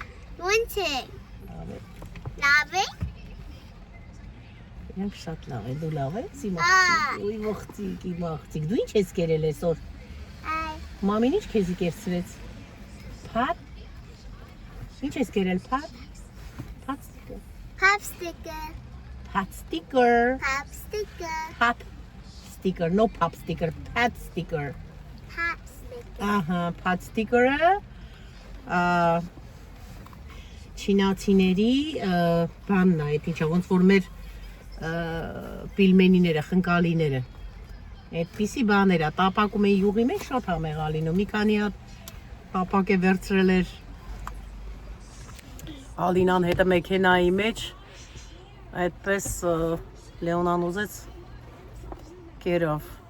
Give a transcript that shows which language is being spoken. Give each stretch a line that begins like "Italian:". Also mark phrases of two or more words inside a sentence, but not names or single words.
Armenian: Ոնց եք Լավ եք Իրանք շատ լավ է, դու լավ ես, իմ աղջիկ, իմ աղջիկ, դու ինչ ես կերել այսօր Մամին ինչ քեզի կերցրեց Փատ Ինչ ես կերել փատ
English: Pop sticker Pat sticker Pop sticker Pat sticker, no pop sticker, pat sticker Pop sticker
Armenian: Ահա,
English: pat sticker-
Armenian: ը Չինացիների բանն է, այդ ինչա, ոնց որ մեր պիլմենիները, խնկալիները Այդպիսի բաներ է, տապակում է յուղի մեջ շատ համեղ ալինում, մի քանի հատ տապակ է վերցրել էր Ալինան հետը մեքենայի մեջ, այդպես Լեոնան ուզեց կերավ